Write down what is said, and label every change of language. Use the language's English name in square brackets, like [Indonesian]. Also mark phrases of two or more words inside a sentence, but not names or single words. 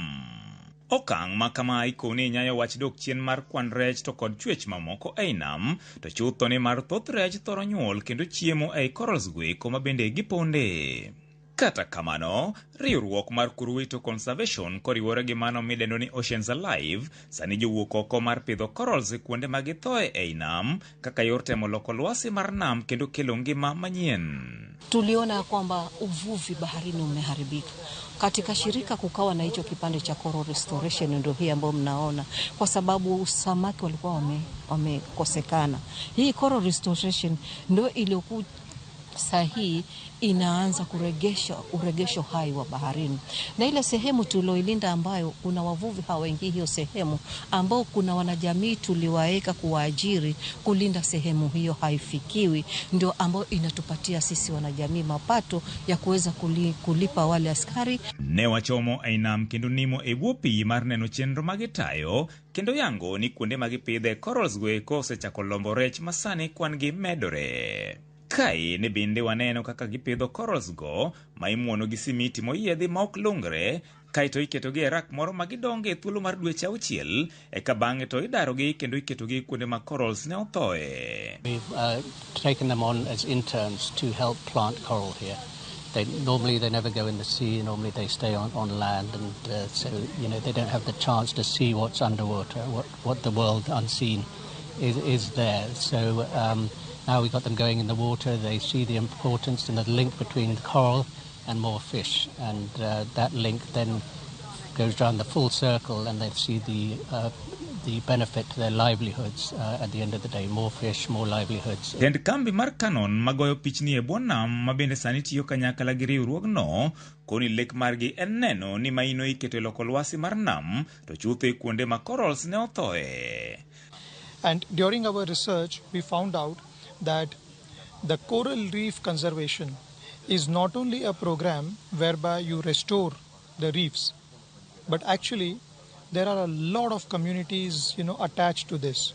[Luo (Kenya and Tanzania)] Okang' ma kama ikoni nyayo wach dok chien mar kwan rech to kod chwech mamoko ei nam to chutho ni mar thoth rech thoro nyuol kendo chiemo ei corals goeko ma bende giponde. Kata kamano, riwruok mar Kuruwito Conservation koriwore gi mano midendo ni Oceans Alive sani jowuok oko mar pidho corals e kuonde ma githoe ei nam kaka yor temo loko lwasi mar nam kendo kelo ngima manyien. [Swahili] Tuliona kwamba uvuvi baharini umeharibika. Katika shirika kukawa na hicho kipande cha [English] coral restoration [Swahili] ndio hii ambayo mnaona kwa sababu samaki walikuwa wamekosekana. Hii [English] coral restoration [Swahili] ndio iliyokuwa sahihi inaanza uregesho hai wa baharini. Na ile sehemu tulioilinda ambayo kuna wavuvi hawaingii hiyo sehemu ambao kuna wanajamii tuliwaeka kuwaajiri kulinda sehemu hiyo haifikiwi ndio ambao inatupatia sisi wanajamii mapato ya kuweza kulipa wale askari. [Luo (Kenya and Tanzania)] Ne wachomo ainam kendo nimo ebuopi mar neno chenro magitayo kendo yango ni kuonde magipidhe corals goeko osechako lombo rech masani kwan gi medore. Kai ne bende waneno kaka gipidho corals go ma imuono gi simiti moyiedhi ma ok lungre kaito iketogi e rak moro magidonge thuolo mar dweche 6 eka bang'e to idarogi kendo iketogi kuonde ma corals ne othoe. [English] We've taken them on as interns to help plant coral here. Normally they never go in the sea, normally they stay on land and so they don't have the chance to see what's underwater, what the world unseen is there. So now we got them going in the water, they see the importance and the link between the coral and more fish. And that link then goes around the full circle and they see the benefit to their livelihoods at the end of the day. More fish, more livelihoods. [Luo (Kenya and Tanzania)] Tend kambi mar Canon magoyo pichni e bwo nam mabende sani tiyo kanyakla gi riwruogno koni lek margi en neno ni maino iketo loko lwasi mar nam to chutho e kuonde ma corals ne othoe. [English] And during our research we found out that the coral reef conservation is not only a program whereby you restore the reefs, but actually there are a lot of communities attached to this.